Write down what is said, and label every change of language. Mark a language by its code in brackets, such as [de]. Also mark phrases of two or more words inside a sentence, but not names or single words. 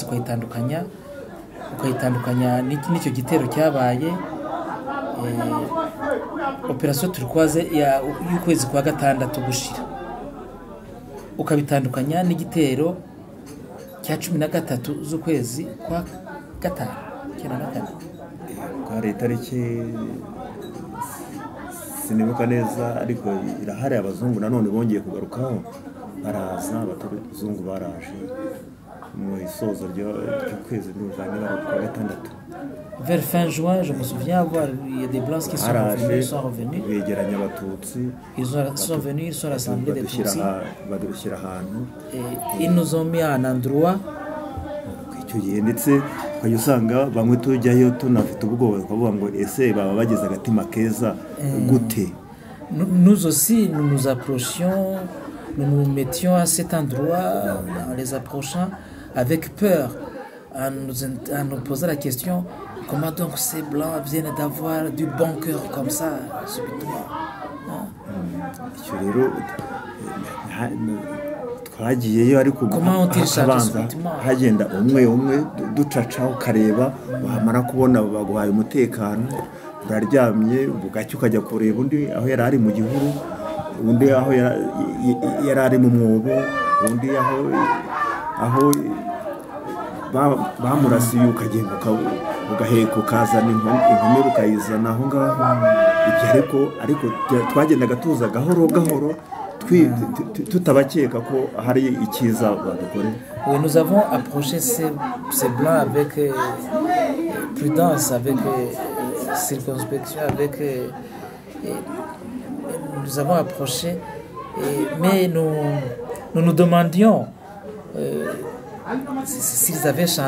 [rw] ukayitandukanya n'icyo gitero cyabaye opération turquoise y'ukwezi kwa 6 gushira, ukabitandukanya n'igitero cya 13 z'ukwezi kwa 5 kwari itariki sinibuka neza, ariko irahari. Abazungu nanone bongeye kugarukaho, baraza abazungu baraje mu isoza ry'ukwezi n'ujanye kwa 6. [fr] Vers fin juin, je me souviens avoir il y a des blancs qui sont revenus. Ils sont venus, ils sont rassemblés des Tutsis. Et ils nous ont mis à un endroit. [rw] ndetse ukayusanga bamwe tujyayo tunafite ubwoba kuvuga ngo ese baba bageze agatima keza gute. [fr] Nous aussi nous nous approchions, nous nous mettions à cet endroit en les approchant avec peur, en nous posant la question: comment donc ces blancs viennent d'avoir du bon cœur comme ça subitement? [rw] twagiyeyo ariko akabanza hagenda umwe ducaca ukareba, wamara kubona baguhaye umutekano, uraryamye bugacya ukajya kureba undi aho yari ari mu gihuru, undi aho yari ari mu mwobo, undi aho bamurasiye, ukagenda ugaheka ukazana inkumi ukayizana aho ngaho. Ibyo ariko twagendaga tuza gahoro tutabakeka ko hari ikiza badukore. [fr] Oui, nous avons approché ces blancs avec prudence, avec circonspection, nous avons approché, mais nous nous demandions s'ils avaient changé.